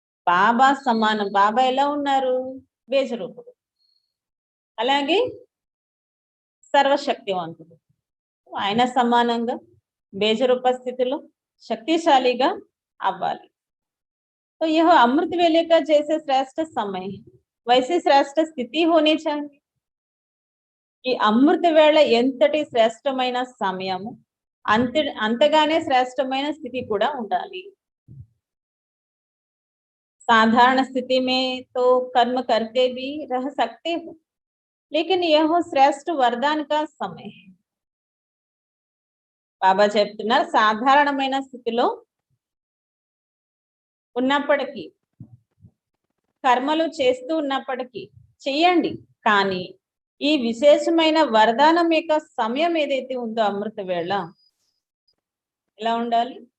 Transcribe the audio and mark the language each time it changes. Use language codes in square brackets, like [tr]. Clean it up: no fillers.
[te] బాబా సమానం. బాబా ఎలా ఉన్నారు? బేజ రూపుడు. అలాగే సర్వశక్తివంతుడు. ఆయన సమానంగా బేజ రూప స్థితిలో శక్తిశాలిగా అవ్వాలి. [hi] तो यह अमृत वेले का जैसे श्रेष्ठ समय है, वैसे श्रेष्ठ స్థితి होनी चाहिए. [te] ఈ అమృత వేళ ఎంతటి శ్రేష్టమైన సమయము, అంతగానే శ్రేష్టమైన స్థితి కూడా ఉండాలి. [hi] साधारण स्थिति में तो कर्म करके भी रह सकते हो, लेकिन यह श्रेष्ठ वरदान का समय है. [te] బాబా చెప్తున్నారు సాధారణమైన స్థితిలో ఉన్నప్పటికీ, కర్మలు చేస్తూ ఉన్నప్పటికీ చెయ్యండి, కానీ ఈ విశేషమైన వరదానం యొక్క సమయం ఏదైతే ఉందో అమృత వేళ ఎలా ఉండాలి?